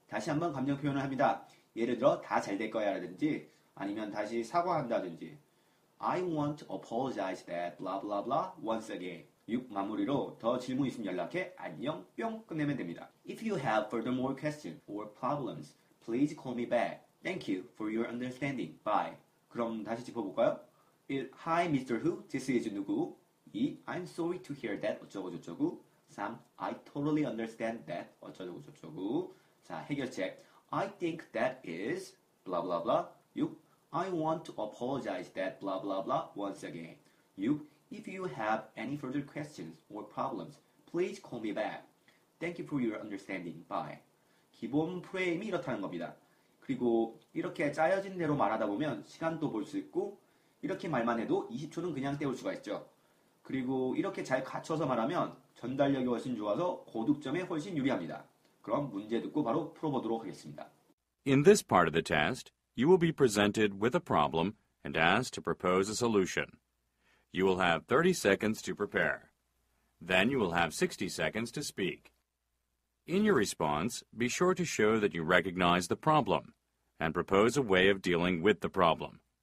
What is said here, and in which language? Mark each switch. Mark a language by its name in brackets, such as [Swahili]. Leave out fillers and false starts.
[Korean] 다시 한번 감정 표현을 합니다. 예를 들어 다 잘 될 거야 라든지 아니면 다시 사과한다든지 [English] I want to apologize that blah blah blah once again. 6. [Korean] 마무리로 더 질문 있으면 연락해. 안녕 뿅 끝내면 됩니다. [English] If you have furthermore questions or problems, please call me back. Thank you for your understanding. Bye. [Korean] 그럼 다시 짚어볼까요? 1. [English] Hi Mr. Who, this is 누구. 2. I'm sorry to hear that [Korean] 어쩌고저쩌고. [English] 3. I totally understand that [Korean] 어쩌고저쩌고. 자, 해결책. [English] I think that is blah blah blah. 6. I want to apologize that blah blah blah once again. 6. If you have any further questions or problems, please call me back. Thank you for your understanding. Bye. [Korean] 기본 프레임이 이렇다는 겁니다. 그리고 이렇게 짜여진 대로 말하다 보면 시간도 볼 수 있고 이렇게 말만 해도 20초는 그냥 때울 수가 있죠. 그리고 이렇게 잘 갖춰서 말하면 전달력이 훨씬 좋아서 고득점에 훨씬 유리합니다. 그럼 문제 듣고 바로 풀어보도록 하겠습니다. [English] In this part of the test, you will be presented with a problem and asked to propose a solution. You will have 30 seconds to prepare. Then you will have 60 seconds to speak. In your response, be sure to show that you recognize the problem and propose a way of dealing with the problem.